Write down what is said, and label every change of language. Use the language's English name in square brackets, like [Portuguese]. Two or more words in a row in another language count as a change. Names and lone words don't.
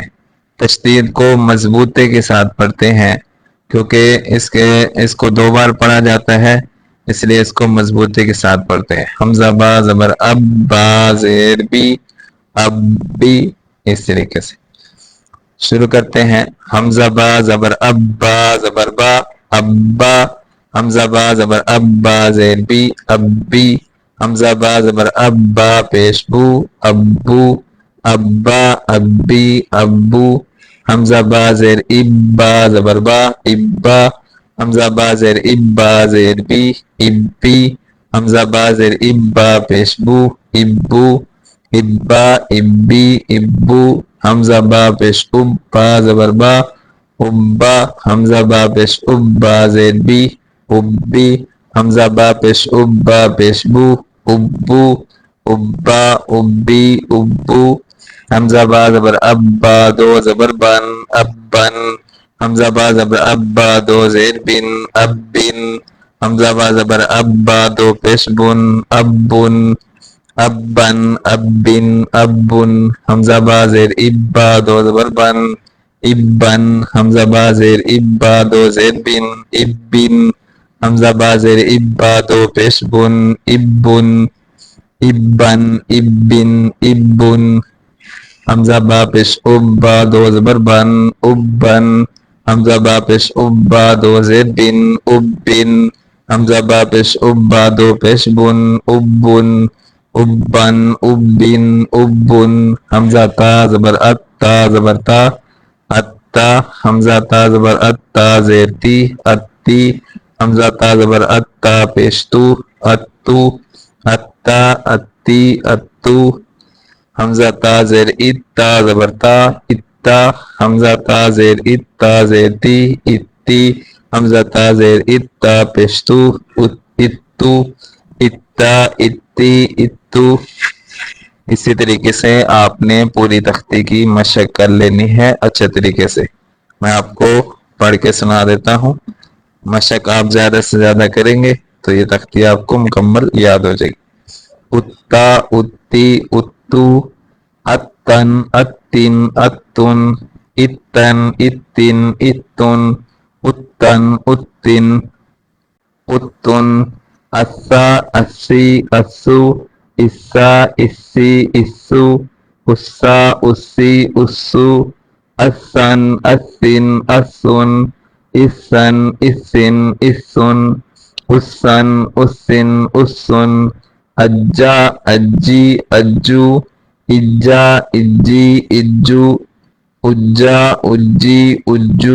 [Urdu] تشدید کو مضبوطی کے ساتھ پڑھتے ہیں، کیونکہ اس کو 2 بار پڑھا جاتا ہے، اس لیے اس کو مضبوطی کے ساتھ پڑھتے ہیں۔ حمزہ با زبر اب، با زیر بی، اب بی۔ اس طریقے سے شروع کرتے ہیں۔ حمزہ با زبر اب، با زبر با، ابا۔ حمزہ با زبر اب، با زیر بی، اب بی۔ حمزہ با زبر اب، با پیش بو، ابو، ابا، ابی، ابو۔ حمزہ با زیر اب، با زبر با، ابا۔ حمزہ با زیر اب، با زیر بی، ابی۔ حمزہ با زیر اب، با پیش بو، ابو، ابا، ابی، ابو۔ حمزہ با پیش اب، با زبر با، ابا۔ حمزہ با پیش اب، با زیر بی، ابی۔ حمزہ با پیش اب، با پیش بو، ابو، ابا، ابی، ابو۔ حمزہ با زبر اب، با دو زبر بن، ابن۔ حمزہ با زبر اب، با دو زیر بن، ابن۔ حمزہ با زبر اب، با دو پیش بن، ابن، ابن، ابن، ابن۔ حمزہ با زیر اب، با دو زبر بن، ابن۔ حمزہ با زیر اب، با دو زیر بن، ابن۔ حمزہ با زیر اب، با دو پیش بن، ابن، ابن، ابن، ابن۔ حمزہ با پیش اب، با دو زبر بن، ابن۔ حمزہ با پیش اب، با دو زیر بن، ابن۔ حمزہ با پیش اب، با دو پیش بن، ابن، ابن، ابن، ابن۔ حمزہ تا زبر ات، تا زبر تا، اتا۔ حمزہ تا زبر ات، تا زیر تی، اتی۔ حمزہ تا زبر ات، تا پیش تو، اتو، اتا، اتی، اتو۔ حمزہ تا زیر ات، تا زبر تا، اتا۔ حمزہ تا زیر ات، تا زیر تی، اتی۔ حمزہ تا زیر ات، تا پیش تو، اتو، اتا، اتی، اتو۔ اسی طریقے سے آپ نے پوری تختی کی مشق کر لینی ہے اچھے طریقے سے۔ میں آپ کو پڑھ کے سنا دیتا ہوں، مشق آپ زیادہ سے زیادہ کریں گے تو یہ تختی آپ کو مکمل یاد ہو جائے گی۔ اتا، اتی، اتو، اتن، اتن، اتن، اتن، اتن، اتن، اتن، اتن، اتن۔ اسا، اسی، اسو، اسا، اسی، اسو، اسا، اسی، اسو۔ اسن، اسن، اسن، اسن، اسن، اسن، اسن، اسن، اسن۔ اجا، اجی، اجو، اجا، اجی، اجو، اجا، اجی، اجو۔